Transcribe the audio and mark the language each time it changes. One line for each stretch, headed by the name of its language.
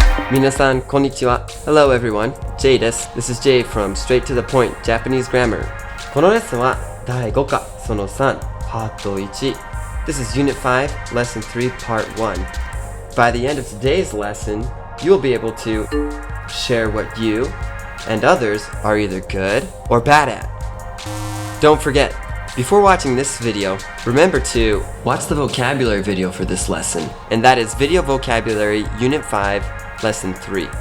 Japanese: Minasan, konnichiwa.
English: Hello everyone, Jay
Japanese: です。
English: This is Jay from Straight to the Point Japanese Grammar.
Japanese: このレッスンは第5課その3パート1。
English: This is Unit 5, Lesson 3, Part 1. By the end of today's lesson, you'll be able to share what you and others are either good or bad at. Don't forget, before watching this video, remember to watch the vocabulary video for this lesson, and that is Video Vocabulary Unit 5, Lesson 3.